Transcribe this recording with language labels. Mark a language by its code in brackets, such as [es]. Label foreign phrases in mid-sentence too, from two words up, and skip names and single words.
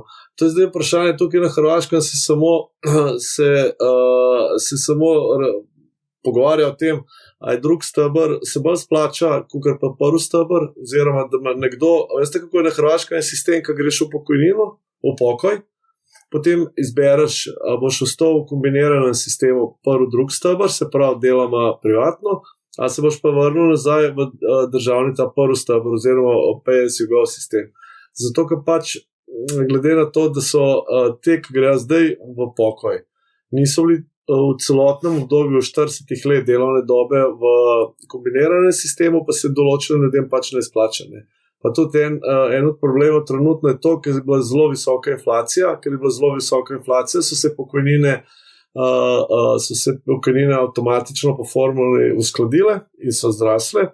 [sl] To je zdaj vprašanje, tukaj na Hrvaškem se samo pogovarja o tem, a je drug steber se bolj splača, kakor pa prvi steber, oziroma da ima nekdo, veste kako je na Hrvaškem sistem, ko greš v pokojnino, v pokoj, potem izbereš, a boš ostal v kombiniranem sistemu prvi-drug steber, se pravi deloma privatno, a se boš pa vrnil nazaj v državni ta prvi steber oziroma [en] pay-as-you-go [sl] sistem. Zato, ker glede na to, da so te, ki grejo zdaj v pokoj, niso bili v celotnem obdobju 40 let delovne dobe v kombiniranem sistemu, pa se določeno ljudem ne splača. Pa tudi en od problemov trenutno je to, ker je bila zelo visoka inflacija, so se pokojnine avtomatično po formuli uskladile in so zrasle.